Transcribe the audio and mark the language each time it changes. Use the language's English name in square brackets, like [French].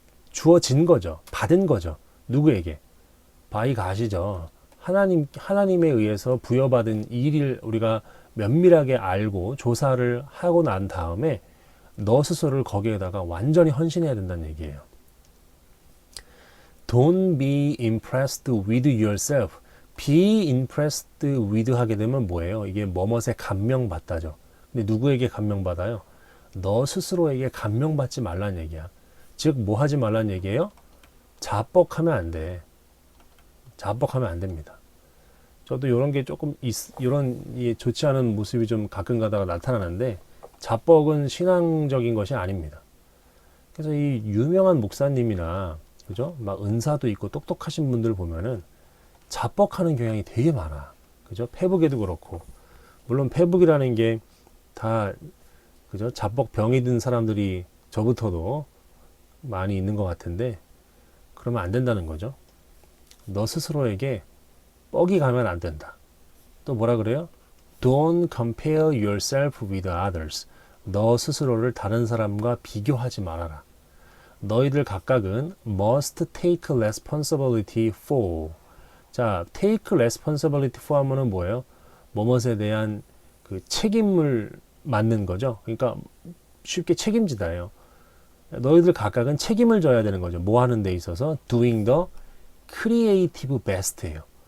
[Korean] 주어진 거죠. 받은 거죠. 누구에게? [English] by God [Korean] 이죠. 하나님에 의해서 부여받은 일을 우리가 면밀하게 알고 조사를 하고 난 다음에 너 스스로를 거기에다가 완전히 헌신해야 된다는 얘기예요. [English] Don't be impressed with yourself. [Korean] Be impressed with 하게 되면 뭐예요? 이게 뭐뭇에 감명받다죠. 근데 누구에게 감명받아요? 너 스스로에게 감명받지 말라는 얘기야. 즉, 뭐 하지 말라는 얘기예요? 자뻑하면 안 돼. 자뻑하면 안 됩니다. 저도 이런 게 조금 이런 좋지 않은 모습이 좀 가끔 가다가 나타나는데, 자뻑은 신앙적인 것이 아닙니다. 그래서 이 유명한 목사님이나, 그죠? 막 은사도 있고 똑똑하신 분들 보면은 자뻑하는 경향이 되게 많아. 그죠? 페북에도 그렇고. 물론 페북이라는 게 다, 그죠? 자뻑 병이 든 사람들이 저부터도 많이 있는 것 같은데, 그러면 안 된다는 거죠. 너 스스로에게 뻑이 가면 안 된다. 또 뭐라 그래요? [English] Don't compare yourself with others. [Korean] 너 스스로를 다른 사람과 비교하지 말아라. 너희들 각각은 [English] must take responsibility for. [Korean] 자, [English] take responsibility for [Korean] 하면은 뭐예요? 뭐뭇에 대한 그 책임을 맡는 거죠. 그러니까 쉽게 책임지다예요. 너희들 각각은 책임을 져야 되는 거죠. 뭐 하는 데 있어서 [English] doing the creative best [Korean] 예요.